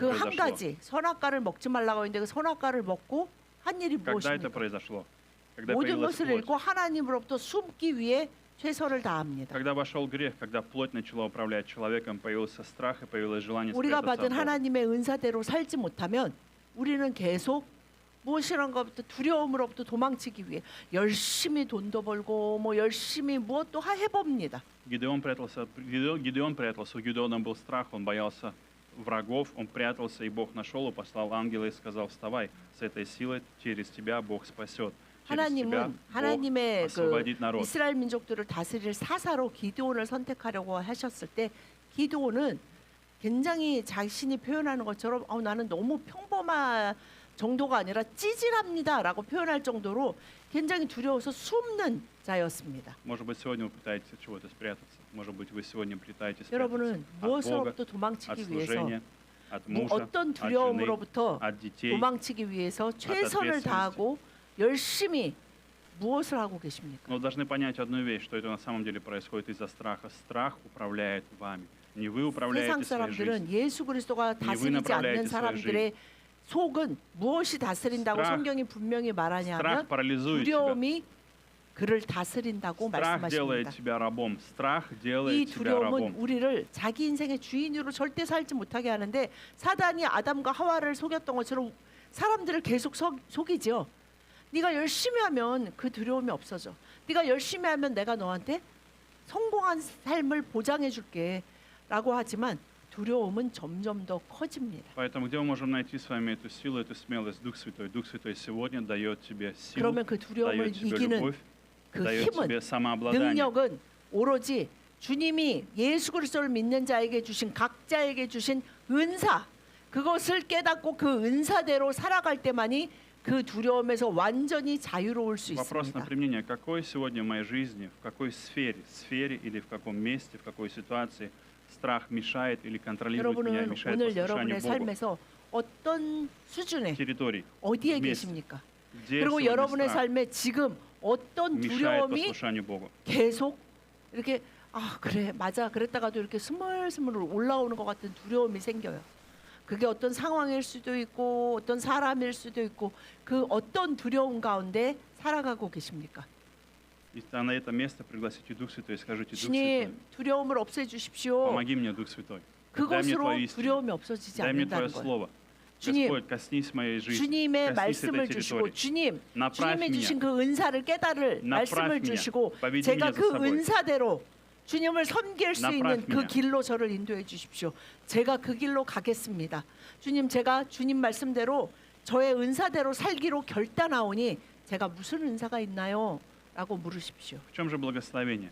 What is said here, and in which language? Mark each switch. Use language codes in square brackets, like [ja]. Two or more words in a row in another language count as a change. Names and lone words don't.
[ko] 그 한 [ru] произошло? [ko] 가지 선악과를 먹지 말라고 했는데 그 선악과를 먹고 한 일이 [ru] Когда это [ko] 무엇입니까? [ru] произошло? Когда [ko] 모든 [ru] появилась [ko] 것을 [ru] плоть. [ko] 잃고 하나님으로부터 숨기 위해 최선을 다합니다. [ru] Когда вошел грех, когда плоть начала управлять человеком, появился страх и появилось желание [ko] 우리가 [ru] спрятаться [ko] 받은 [ru] от Бога. [ko] 하나님의 은사대로 살지 못하면 우리는 계속 무엇이란 것부터 두려움으로부터 도망치기 위해 열심히 돈도 벌고 열심히 무엇도 해봅니다. [ru] Гидеон прятался. У Гидеона был страх, он боялся врагов, он прятался, и Бог нашел, и послал ангела и сказал: вставай, с этой силой через тебя Бог спасет. Через тебя [ko] 하나님은 [ru] Бог [ko] 하나님의 그 [ru] освободит народ. [ko] 이스라엘 민족들을 다스릴 사사로 기드온을 선택하려고 하셨을 때 기드온은 굉장히 자신이 표현하는 것처럼 나는 너무 평범한 정도가 아니라 찌질합니다라고 표현할 정도로 굉장히 두려워서 숨는 자였습니다. [ru] Может быть, сегодня вы пытаетесь от чего-то спрятаться. Может быть, вы сегодня пытаетесь спрятаться [ko] 여러분은 [ru] от Бога, [ko] 무엇으로부터 [ru] от [ko] 도망치기 위해서 [ru] служения, от мужа, [ko] 어떤 [ru] от жены, [ko] 두려움으로부터 [ru] от детей. [ko] 도망치기 위해서 최선을 다하고 열심히 무엇을 하고 계십니까? [ru] Но вы должны понять одну вещь, что это на самом деле происходит из-за страха. Страх управляет вами. Не вы [ko] 세상 [ru] управляете своей жизнью. [ko] 사람들은 예수 그리스도가 다스리지 않는 사람들의 속은 무엇이 다스린다고 [ru] Страх- [ko] 성경이 분명히 말하냐면 [ru] Страх парализует тебя. [ko] 두려움이 그를 다스린다고 [ru] Страх делает [ko] 말씀하십니다. [ru] тебя рабом. Страх [ko] 이 [ru] делает тебя [ko] 두려움은 [ru] рабом. [ko] 우리를 자기 인생의 주인으로 절대 살지 못하게 하는데 사단이 아담과 하와를 속였던 것처럼 사람들을 계속 속이죠. 네가 열심히 하면 그 두려움이 없어져. 네가 열심히 하면 내가 너한테 성공한 삶을 보장해 줄게 라고 하지만 두려움은 점점 더 커집니다. [ru] Поэтому где мы можем найти с вами эту силу, эту смелость? Дух Святой. Дух Святой сегодня дает тебе силу, [ko] 그러면 그 두려움을 [ru] дает тебе [ko] 이기는 [ru] любовь, [ko] 그 [ru] дает [ko] 힘은 [ru] тебе самообладание. [ko] 능력은 오로지 주님이 예수 그리스도를 믿는 자에게 주신 각자에게 주신 은사 그것을 깨닫고 그 은사대로 살아갈 때만이 그 두려움에서 완전히 자유로울 수 [ru] Вопрос на [ko] 있습니다. [ru] применение. Какой сегодня в моей жизни, в какой сфере или в каком месте, в какой ситуации страх мешает или контролирует меня, [ko] 여러분은 [ru] мешает [ko] 오늘 [ru] послушанию [ko] 여러분의 [ru] Богу? [ko] 삶에서 어떤 수준에 [ru] Территорий. [ko] 어디에 [ru] месте. [ko] 계십니까? [ru] Где [ko] 그리고 [ru] сегодня [ko] 여러분의 [ru] страх [ko] 삶에 지금 어떤 [ru] мешает [ko] 두려움이 [ru] послушанию Богу? [ko] 계속 이렇게 그래 맞아 그랬다가도 이렇게 스물스물 올라오는 것 같은 두려움이 생겨요. 그게 어떤 상황일 수도 있고 어떤 사람일 수도 있고 그 어떤 두려움 가운데 살아가고 계십니까? [ru] И на это место пригласите Дух Святой и скажите: Дух Святой, [ko] 주님 두려움을 없애주십시오. [ru] помоги мне, Дух Святой. Дай мне [ko] 그것으로 [ru] Твою истину, [ko] 두려움이 없어지지 [ru] дай мне Твое [ko] 않는다는 거예요. [ru] Слово. [ko] 주님, [ru] Господь, коснись моей жизни, [ko] 주님의 [ru] коснись [ko] 말씀을 [ru] этой [ko] 주시고 [ru] территории. [ko] 주님 [ru] направь [ko] 주님이 주신 [ru] меня, [ko] 그 은사를 깨달을 [ru] направь [ko] 말씀을 [ru] меня, [ko] 주시고 [ru] поведи [ko] 제가 [ru] меня за [ko] 그 [ru] собой. [ko] 은사대로 주님을 섬길 수 [ru] направь [ko] 있는 그 [ru] меня. [ko] 길로 저를 인도해 주십시오. 제가 그 길로 가겠습니다. 주님 제가 주님 말씀대로 저의 은사대로 살기로 결단하오니 제가 무슨 은사가 있나요? 라고 물으십시오. [ru] В чем же благословение?